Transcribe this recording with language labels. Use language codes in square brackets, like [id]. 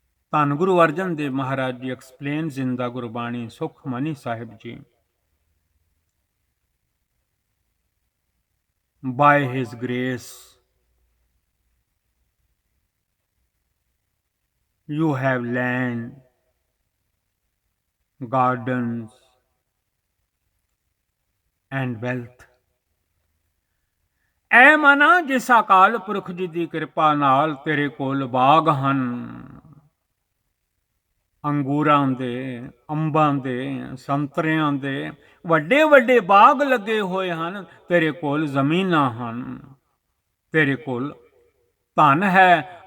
[en] ਧੰਨ Guru Arjan Dev Maharaj ji explains in the Gurbani Sukhmani Sahib ji. By His grace, you have land, gardens, and wealth. [pa] ਐ ਮਨਾ ਜਿਸ ਅਕਾਲ ਪੁਰਖ ਜੀ ਦੀ ਕਿਰਪਾ ਨਾਲ ਤੇਰੇ ਕੋਲ ਬਾਗ ਹਨ, ਅੰਗੂਰਾਂ ਦੇ, ਅੰਬਾਂ ਦੇ, ਸੰਤਰਿਆਂ ਦੇ ਵੱਡੇ ਵੱਡੇ ਬਾਗ ਲੱਗੇ ਹੋਏ ਹਨ। ਤੇਰੇ ਕੋਲ ਜ਼ਮੀਨਾਂ ਹਨ, ਤੇਰੇ ਕੋਲ ਧਨ ਹੈ।